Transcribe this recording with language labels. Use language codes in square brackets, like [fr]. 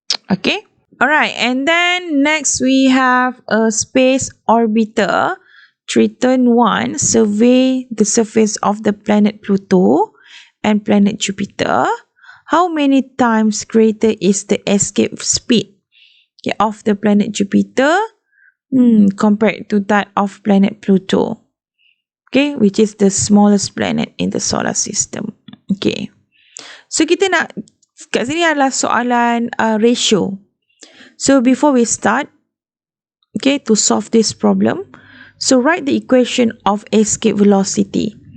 [en] Okay. Alright, and then next we have a space orbiter, Triton 1, survey the surface of the planet Pluto and planet Jupiter. How many times greater is the escape speed of the planet Jupiter compared to that of planet Pluto? Okay, which is the smallest planet in the solar system. Okay. [ms] So kita nak, kat sini adalah soalan ratio. [en] So before we start, okay, to solve this problem, so write the equation of escape velocity.